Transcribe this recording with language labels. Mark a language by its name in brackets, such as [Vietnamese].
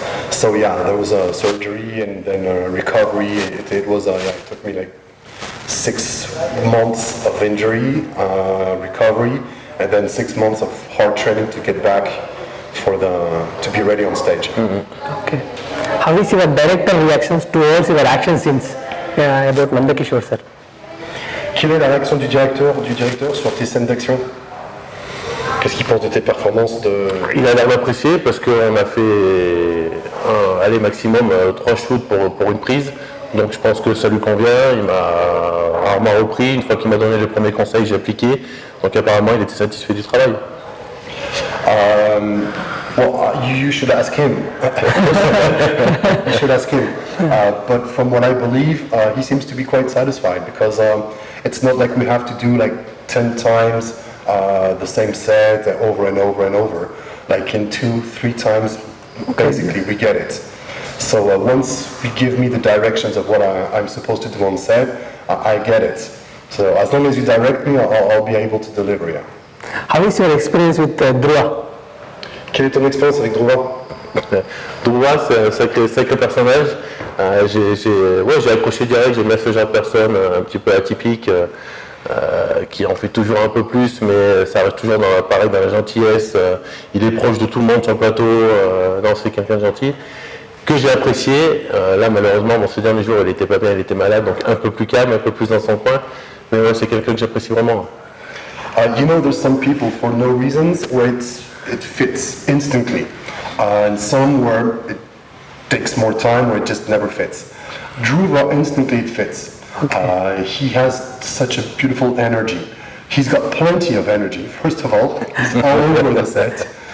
[English] So yeah, there was a surgery and then a recovery. It took me like 6 months of injury, recovery, and then 6 months of hard training to get back to be ready on stage. Mm-hmm. Okay. How is your director reactions towards your action scenes about Nandakishore sir? [French] Quelle est la réaction du directeur sur tes scènes d'action? Qu'est-ce qu'il pense de tes performances Il a l'air d'apprécier parce qu'on a fait maximum 3 shoots pour une prise. Donc je pense que ça lui convient. Il m'a rarement repris. Une fois qu'il m'a donné les premiers conseils, j'ai appliqué. Donc apparemment, il était satisfait du travail. [English] Well, you should ask him. You should ask him. But from what I believe, he seems to be quite satisfied because it's not like we have to do like 10 times the same set over and over and over. Like in 2-3 times, basically we get it. So once you give me the directions of what I'm supposed to do on set, I get it. So as long as you direct me, I'll be able to deliver. Yeah. How is your experience with Dhruva? [French] Quelle est ton expérience avec Dhruva? Dhruva, c'est un sacré personnage. J'ai accroché direct, j'aime bien ce genre de personne un petit peu atypique, qui en fait toujours un peu plus, mais ça reste toujours dans la gentillesse. Il est proche de tout le monde sur le plateau, c'est quelqu'un de gentil. Que j'ai apprécié, là malheureusement, ces derniers jours il était pas bien, il était malade, donc un peu plus calme, un peu plus dans son coin, mais c'est quelqu'un que j'apprécie vraiment. [English] There's some people for no reasons where it fits instantly, and some where it takes more time, where it just never fits. Dhruva, instantly it fits. He has such a beautiful energy. He's got plenty of energy, first of all. He's all over the set.